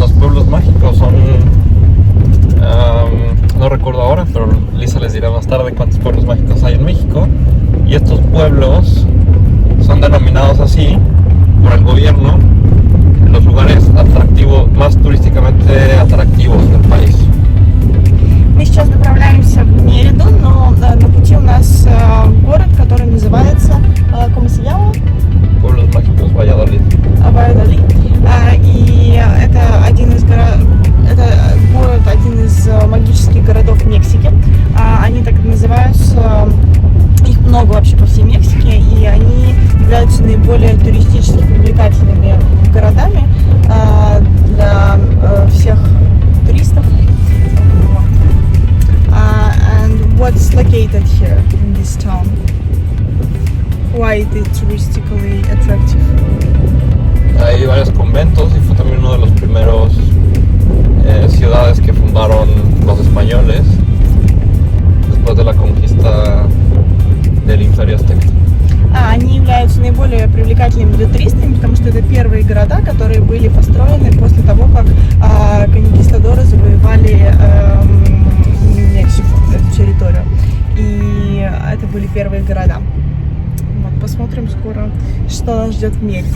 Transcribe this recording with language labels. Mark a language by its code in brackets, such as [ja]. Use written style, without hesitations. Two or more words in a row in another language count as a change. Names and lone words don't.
[es] Los pueblos mágicos son, no recuerdo ahora, pero Lisa les dirá más tarde cuántos pueblos mágicos hay en México. Y estos pueblos son denominados así por el gobierno, los lugares atractivos, más turísticamente atractivos del país. [ru] Мы сейчас направляемся в Мериду, но на пути у нас город, который называется [es] ¿cómo se llama? Pueblos mágicos Valladolid. Valladolid. [ru] И это один из город, один из магических городов Мексики. Они так и называются. Их много вообще по всей Мексике, и они являются наиболее туристически привлекательными городами для всех туристов. [en] And what's located here in this town? Why it is touristically attractive? [es] Hay varios conventos y fue también uno de los primeros ciudades que fundaron los españoles después de la conquista del Imperio Azteca. [ru] Они являются наиболее привлекательными для туристов, потому что это первые города, которые были построены после того, как конкистадоры завоевали Мексику, эту территорию. И это были первые города. Вот, посмотрим скоро, что нас ждет в Мериде.